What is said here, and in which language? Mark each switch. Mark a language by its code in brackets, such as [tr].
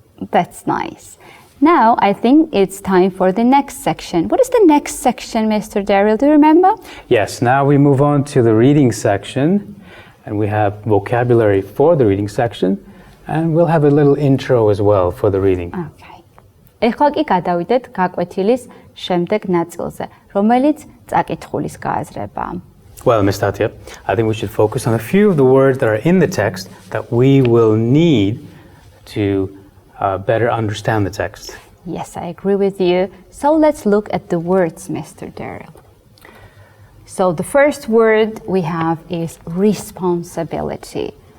[en] That's nice. Now, I think it's time for the next section. What is the next section, Mr. Derill? Do you remember? Yes, now we move on to the reading section, and we have vocabulary for the reading section, and we'll have a little intro as well for the reading. Okay. [ka] ეხლა კი გადავიდეთ გაკვეთილის შემდეგ ნაწილზე, რომელიც წაკითხulis გააზრებაა. [en] Well, Ms. Thათia, I think we should focus on a few of the words that are in the text that we will need to better understand the text. Yes, I agree with you. So let's look at the words, Mr. Derill. So the first word we have is responsibility.